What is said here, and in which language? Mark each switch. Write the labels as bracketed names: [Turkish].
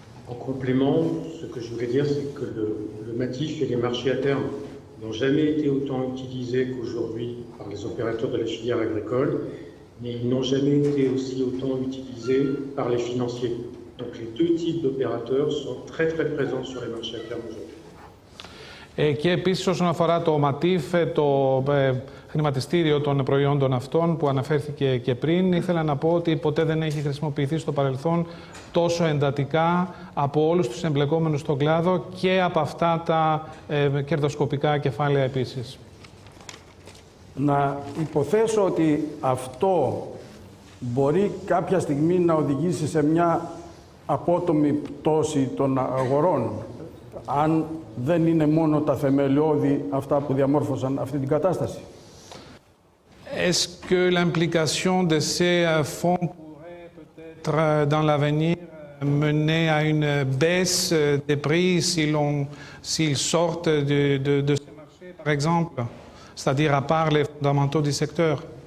[French] En complément, ce que je voulais dire, c'est que le MATIF et les marchés à terme n'ont jamais été autant utilisés qu'aujourd'hui par les opérateurs de la filière agricole, mais ils n'ont jamais été aussi autant utilisés par les financiers. Donc les deux types d'opérateurs sont très très présents sur les marchés à terme aujourd'hui. [Greek] Και επίσης όσον αφορά το ΜΑΤΙΦ, το χρηματιστήριο των προϊόντων αυτών που αναφέρθηκε και πριν, ήθελα να πω ότι ποτέ δεν έχει χρησιμοποιηθεί στο παρελθόν τόσο εντατικά από όλους τους εμπλεκόμενους στον κλάδο και από αυτά τα κερδοσκοπικά κεφάλαια επίσης. Να υποθέσω ότι αυτό μπορεί κάποια στιγμή να οδηγήσει σε μια απότομη πτώση των αγορών, αν δεν είναι μόνο τα θεμελιώδη αυτά που διαμόρφωσαν αυτή την κατάσταση. [French] Est-ce que l'implication de ces fonds pourrait peut-être dans l'avenir mener à une baisse des prix s'ils sortent de ces marchés, par exemple? c'est-à-dire à part les fondamentaux du secteur?